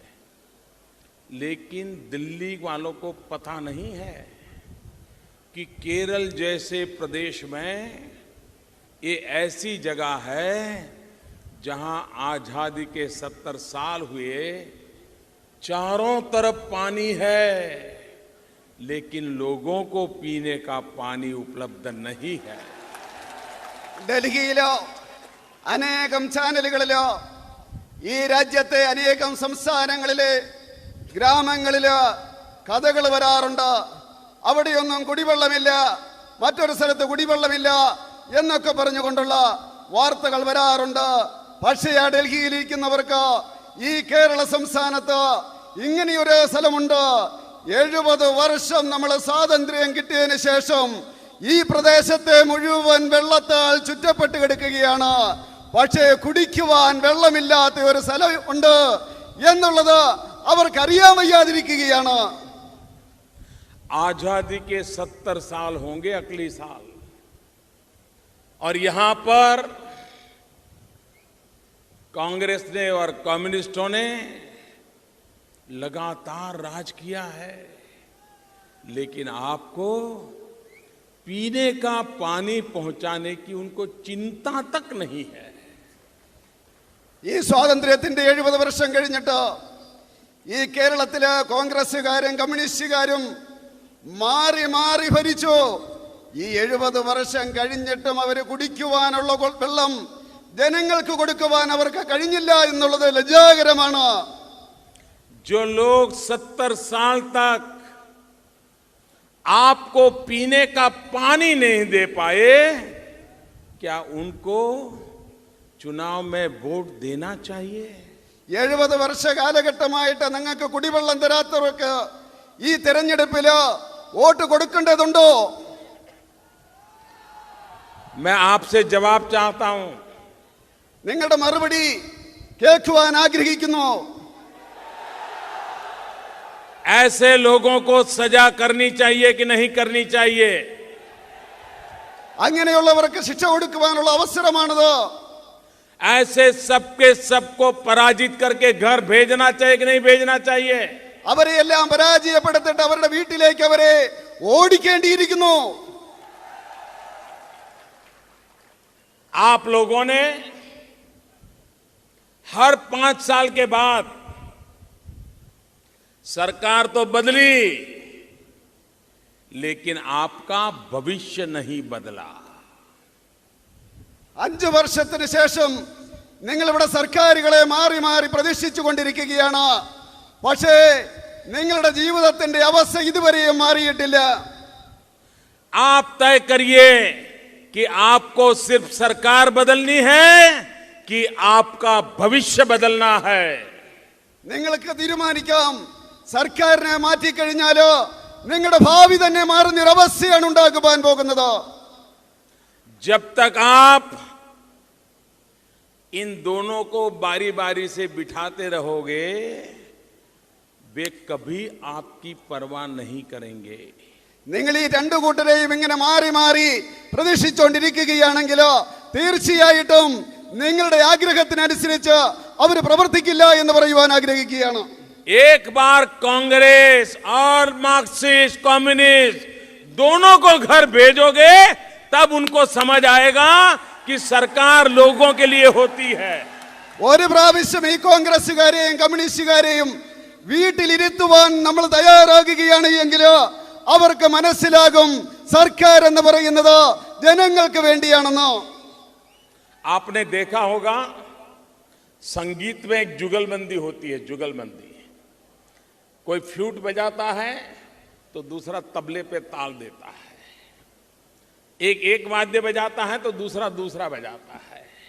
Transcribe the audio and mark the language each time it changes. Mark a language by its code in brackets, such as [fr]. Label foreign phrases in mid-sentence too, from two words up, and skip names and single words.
[hi] लेकिन दिल्ली वालों को पता नहीं है कि केरल जैसे प्रदेश में ये ऐसी जगह है जहां आजादी के 70 साल हुए, चारों तरफ पानी है लेकिन लोगों को पीने का पानी उपलब्ध नहीं है। [ml] ഡൽഹിയിലോ അനേകം ചാനലുകളിലോ ഈ രാജ്യത്തെ അനേകം സംസ്ഥാനങ്ങളിലെ ഗ്രാമങ്ങളിലോ കഥകൾ വരാറുണ്ട്. അവിടെയൊന്നും കുടിവെള്ളമില്ല, മറ്റൊരു സ്ഥലത്ത് കുടിവെള്ളമില്ല എന്നൊക്കെ പറഞ്ഞുകൊണ്ടുള്ള വാർത്തകൾ വരാറുണ്ട്. പക്ഷേ ആ ഡൽഹിയിലിരിക്കുന്നവർക്ക് ഈ കേരള സംസ്ഥാനത്ത് ഇങ്ങനെയൊരു സ്ഥലമുണ്ട്. 70 വർഷം നമ്മൾ സ്വാതന്ത്ര്യം കിട്ടിയതിന് ശേഷം ഈ പ്രദേശത്തെ മുഴുവൻ വെള്ളത്താൽ ചുറ്റപ്പെട്ട് കിടക്കുകയാണ്. പക്ഷേ കുടിക്കുവാൻ വെള്ളമില്ലാത്ത ഒരു സ്ഥലം ഉണ്ട് എന്നുള്ളത് അവർക്കറിയാൻ വയ്യാതിരിക്കുകയാണ്. [hi] आजादी के 70 साल होंगे अगली साल, और यहां पर कांग्रेस ने और कम्युनिस्टों ने लगातार राज किया है, लेकिन आपको पीने का पानी पहुंचाने की उनको चिंता तक नहीं है। [ml] ഈ സ്വാതന്ത്ര്യത്തിന്റെ 70 വർഷം കഴിഞ്ഞിട്ട് ഈ കേരളത്തിലെ കോൺഗ്രസ്സുകാരും കമ്മ്യൂണിസ്റ്റുകാരും മാറി മാറി ഭരിച്ചു. ഈ 70 വർഷം കഴിഞ്ഞിട്ടും അവർ കുടിക്കുവാനുള്ള വെള്ളം ജനങ്ങൾക്ക് കൊടുക്കുവാൻ അവർക്ക് കഴിഞ്ഞില്ല എന്നുള്ളത് ലജ്ജാകരമാണ്. [hi] जो लोग 70 साल तक आपको पीने का पानी नहीं दे पाए, क्या उनको चुनाव में वोट देना चाहिए? [ml] 70 വർഷ കാലഘട്ടമായിട്ട് നിങ്ങൾക്ക് കുടിവെള്ളം തരാത്തവർക്ക് ഈ തെരഞ്ഞെടുപ്പില് വോട്ട് കൊടുക്കേണ്ടതുണ്ടോ? [hi] मैं आपसे जवाब चाहता हूं। [ml] നിങ്ങളുടെ മറുപടി കേൾക്കുവാൻ ആഗ്രഹിക്കുന്നു. [hi] ऐसे लोगों को सजा करनी चाहिए कि नहीं करनी चाहिए? [ml] അങ്ങനെയുള്ളവർക്ക് ശിക്ഷ കൊടുക്കുവാനുള്ള അവസരമാണിത്. [hi] ऐसे सबके सबको पराजित करके घर भेजना चाहिए कि नहीं भेजना चाहिए? [ml] അവരെ എല്ലാം പരാജയപ്പെടുത്തിട്ട് അവരുടെ വീട്ടിലേക്ക് അവരെ ഓടിക്കേണ്ടിയിരിക്കുന്നു. [hi] आप लोगों ने हर 5 साल के बाद सरकार तो बदली, लेकिन आपका भविष्य नहीं बदला। [ml] 5 വർഷത്തിന് ശേഷം നിങ്ങൾ ഇവിടെ സർക്കാരുകളെ മാറി മാറി പ്രതിഷ്ഠിച്ചു കൊണ്ടിരിക്കുകയാണ്. പക്ഷേ നിങ്ങളുടെ ജീവിതത്തിന്റെ അവസ്ഥ ഇതുവരെയും മാറിയിട്ടില്ല. [hi] आप तय करिए कि आपको सिर्फ सरकार बदलनी है कि आपका भविष्य बदलना है। [ml] നിങ്ങൾക്ക് തീരുമാനിക്കാം, സർക്കാരിനെ മാറ്റിക്കഴിഞ്ഞാലോ നിങ്ങളുടെ ഭാവി തന്നെ മാറുന്ന ഒരു അവസ്ഥയാണ് ഉണ്ടാകുവാൻ പോകുന്നത്. [hi] जब तक आप इन दोनों को बारी बारी से बिठाते रहोगे, वे कभी आपकी परवाह नहीं करेंगे। [ml] നിങ്ങൾ ഈ രണ്ടു കൂട്ടരെയും ഇങ്ങനെ മാറി മാറി പ്രതീക്ഷിച്ചുകൊണ്ടിരിക്കുകയാണെങ്കിലോ തീർച്ചയായിട്ടും നിങ്ങളുടെ ആഗ്രഹത്തിനനുസരിച്ച് അവർ പ്രവർത്തിക്കില്ല എന്ന് പറയുവാൻ ആഗ്രഹിക്കുകയാണ്. [hi] एक बार कांग्रेस और मार्क्सिस्ट कम्युनिस्ट दोनों को घर भेजोगे तब उनको समझ आएगा कि सरकार लोगों के लिए होती है। [ml] ഒരു പ്രാവശ്യം ഈ കോൺഗ്രസ്സുകാരെയും കമ്മ്യൂണിസ്റ്റുകാരെയും വീട്ടിലിരുത്തുവാൻ നമ്മൾ തയ്യാറാകുകയാണ് എങ്കിൽ അവർക്ക് മനസ്സിലാകും സർക്കാർ എന്ന് പറയുന്നത് ജനങ്ങൾക്ക് വേണ്ടിയാണെന്ന്. [hi] आपने देखा होगा संगीत में एक जुगलबंदी होती है, जुगलबंदी। कोई फ्लूट बजाता है तो दूसरा तबले पे ताल देता है, एक वाद्य बजाता है तो दूसरा बजाता है।